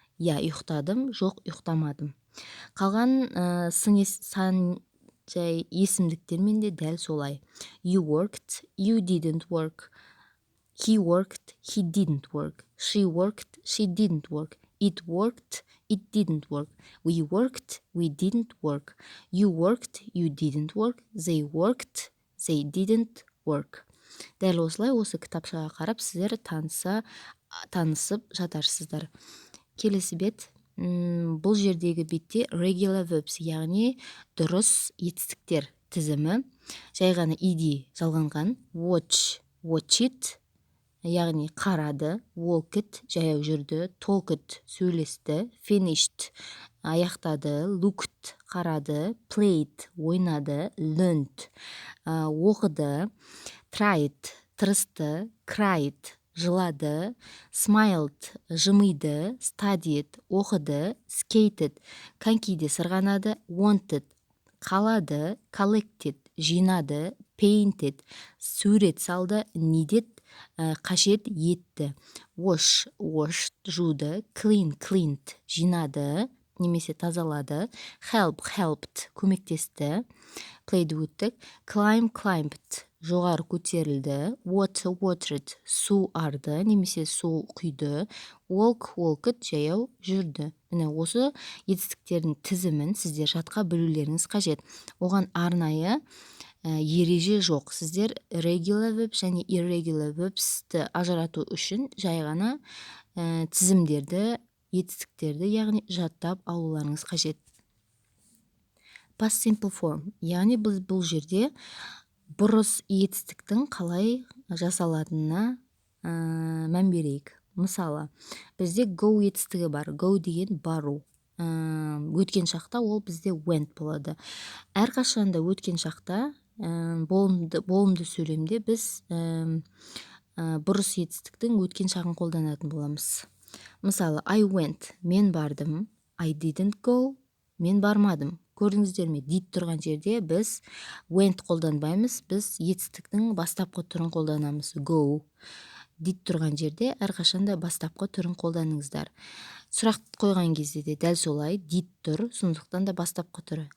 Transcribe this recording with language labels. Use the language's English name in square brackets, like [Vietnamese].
[Kazakh] Я ұйықтадым, жоқ ұйықтамадым. Қалған сан жай есімдіктермен де дәл солай. [English] You worked, you didn't work. He worked, he didn't work. She worked, she didn't work. It worked, it didn't work. We worked, we didn't work. You worked, you didn't work. They worked, they didn't work. [Kazakh] Дәл осылай осы кітапшаға қарап сіздер танысып жатарсыздар. Келесі бет. Бұл жердегі бетте regular verbs, яғни дұрыс етістіктер тізімі. Жай ғана ed жалғанған. [English] Watch, watch it, [Kazakh] яғни қарады. Walk it, жаяу жүрді. Talk it, сөйлесті. Finished, аяқтады. Looked, қарады. Played, ойнады. Learned, оқыды. Tried, тырысты. Cried, жылады. Smiled, жымиды. Studied, оқыды. Skated, конькиде сырғанады. Wanted, қалады. Collected, жинады. Painted, сурет салды. Needed, қажет етті. [English] Wash, washed, [Kazakh] жуды. Clean, cleaned, жинады немесе тазалады. [English] Help, helped, [Kazakh] көмектесті. Played өттік. Climb, climbed, жоғары көтерілді. Water, watered, су арды немесе су құйды. Walk, walked, жаяу жүрді. Міне осы етістіктердің тізімін сіздер жатқа білулеріңіз қажет. Оған арнайы ереже жоқ. Сіздер regular verb және irregular verbsті ажырату үшін жай ғана тізімдерді, етістіктерді, яғни жаттап алуларыңыз қажет. Past simple form, яғни біз бұл жерде бұрыс етістіктің қалай жасалатынына мән берейік. Мысалы, бізде go етістігі бар. Go деген бару. Өткен шақта ол бізде went болады. Әрқашанда өткен шақта болымды сөйлемде біз бұрыс етістіктің өткен шағын қолданатын боламыз. Мысалы, [English] I went, [Kazakh] мен бардым. [English] I didn't go, [Kazakh] мен бармадым. Көрдіңіздер ме? Did тұрған жерде біз went қолданбаймыз, біз етістіктің бастапқы түрін қолданамыз. Go. Did тұрған жерде әрқашанда бастапқы түрін қолданыңыздар. Сұрақ қойған кезде де дәл солай did тұр, сондықтан да бастапқы түрі.